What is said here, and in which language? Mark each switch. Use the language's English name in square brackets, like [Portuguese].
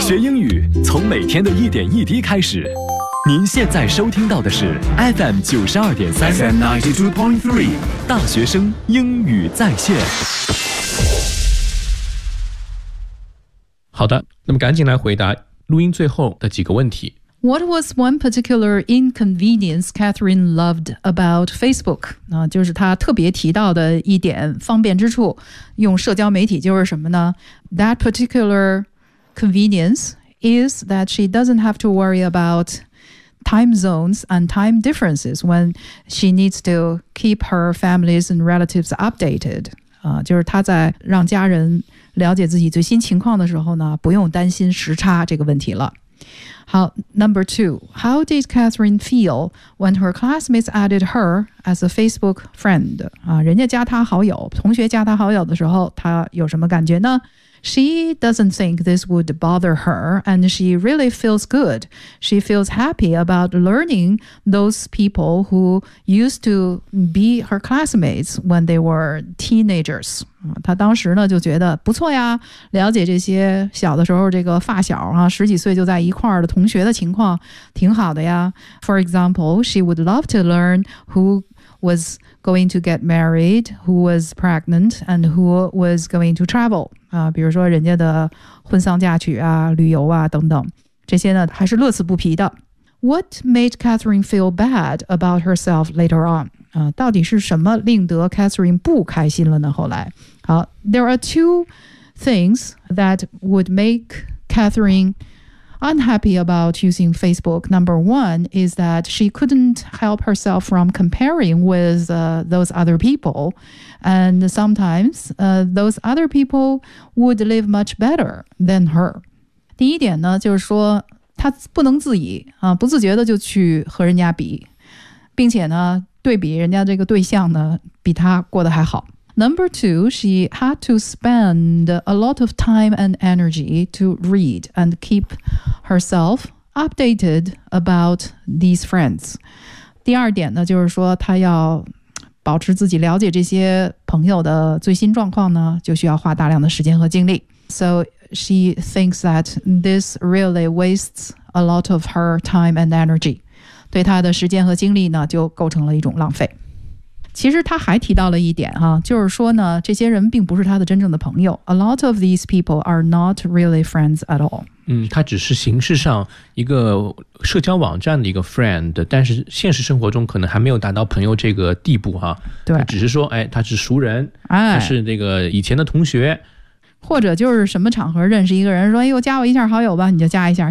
[Chinese] 学英语从每天的一点一滴开始。您现在收听到的是 FM 92.3 [English] FM 92.3 [Chinese] 大学生英语在线。好好的，那么赶紧来回答录音最后的几个问题。 [English] What was one particular inconvenience Catherine loved about Facebook? [Chinese] 那就是她特别提到的一点方便之处，用社交媒体就是什么呢？ [English] That particular convenience is that she doesn't have to worry about time zones and time differences when she needs to keep her families and relatives updated. [Chinese] 就是她在让家人了解自己最新情况的时候呢，不用担心时差这个问题了。 [English] 好 ，Number two, how did Catherine feel when her classmates added her as a Facebook friend? [Chinese] 人家加她好友，同学加她好友的时候，她有什么感觉呢 ？ [English] She doesn't think this would bother her, and she really feels good. She feels happy about learning those people who used to be her classmates when they were teenagers. [Chinese] 她当时呢就觉得不错呀，了解这些小的时候这个发小啊，十几岁就在一块儿的同学的情况挺好的呀。 [English] For example, she would love to learn who was going to get married, who was pregnant, and who was going to travel. [Chinese] 比如说人家的婚丧嫁娶啊，旅游啊等等，这些呢还是乐此不疲的。 [English] What made Catherine feel bad about herself later on? [Chinese] 到底是什么令得 Catherine 不开心了呢后来。 [English] 好 ,there are two things that would make Catherine unhappy about using Facebook. Number one is that she couldn't help herself from comparing with those other people. And sometimes those other people would live much better than her. [Chinese] 第一点呢就是说她不能自已、不自觉的就去和人家比。并且呢对比人家这个对象呢比他过得还好。 [English] Number two, she had to spend a lot of time and energy to read and keep herself updated about these friends. [Chinese] 第二点呢就是说她要保持自己了解这些朋友的最新状况呢就需要花大量的时间和精力。 [English] So she thinks that this really wastes a lot of her time and energy. [Chinese] 对他的时间和精力呢就构成了一种浪费。其实他还提到了一点哈、就是说呢这些人并不是他的真正的朋友。 [English] A lot of these people are not really friends at all. [Chinese] 他只是形式上一个社交网站的一个 friend, 但是现实生活中可能还没有达到朋友这个地步哈。对。只是说哎他是熟人、哎、他是那个以前的同学。或者就是什么场合认识一个人说哎呦加我一下好友吧你就加一下。